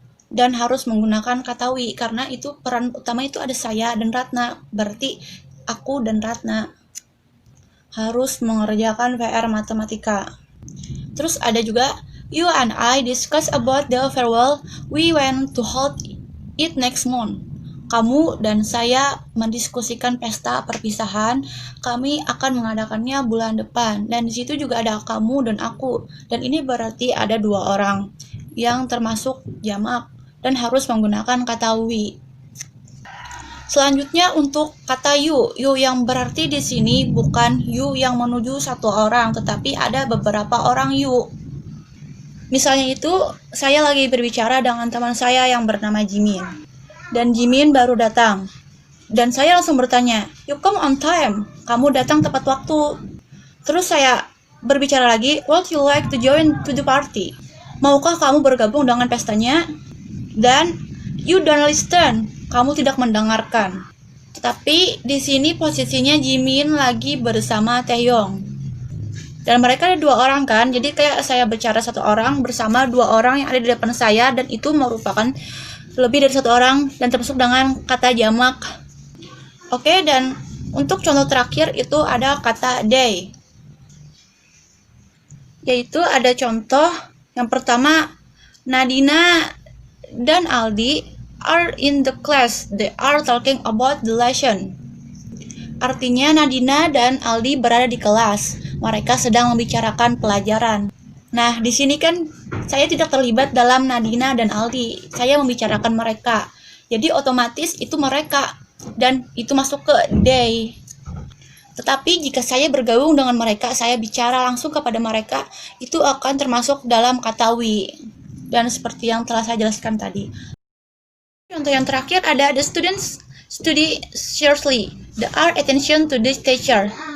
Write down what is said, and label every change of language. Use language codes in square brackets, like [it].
[id] Dan harus menggunakan kata we, karena itu peran utama itu ada saya dan Ratna, berarti aku dan Ratna harus mengerjakan PR matematika. Terus ada juga [en] you and I discuss about the farewell we went to hold it next month. [id] Kamu dan saya mendiskusikan pesta perpisahan, kami akan mengadakannya bulan depan. Dan di situ juga ada kamu dan aku. Dan ini berarti ada dua orang yang termasuk jamak dan harus menggunakan kata we. Selanjutnya untuk kata you yang berarti di sini bukan you yang menuju satu orang, tetapi ada beberapa orang you. Misalnya itu saya lagi berbicara dengan teman saya yang bernama Jimin. Dan Jimin baru datang. Dan saya langsung bertanya, [en] you come on time, [id] kamu datang tepat waktu. Terus saya berbicara lagi, [en] would you like to join to the party? [id] Maukah kamu bergabung dengan pestanya? Dan [en] you don't listen, [id] kamu tidak mendengarkan. Tetapi di sini posisinya Jimin lagi bersama Taehyung. Dan mereka ada dua orang kan, jadi kayak saya bicara satu orang bersama dua orang yang ada di depan saya, dan itu merupakan lebih dari satu orang dan termasuk dengan kata jamak. Oke, dan untuk contoh terakhir itu ada kata they. [en] Yaitu ada contoh yang pertama, Nadina dan Aldi are in the class. They are talking about the lesson. [id] Artinya Nadina dan Aldi berada di kelas. Mereka sedang membicarakan pelajaran. Nah, di sini kan saya tidak terlibat dalam Nadina dan Aldi. Saya membicarakan mereka. Jadi otomatis itu mereka dan itu masuk ke they. Tetapi jika saya bergabung dengan mereka, saya bicara langsung kepada mereka, itu akan termasuk dalam kata we. Dan seperti yang telah saya jelaskan tadi. Contoh yang terakhir ada [en] the students study seriously. They are attention to this teacher.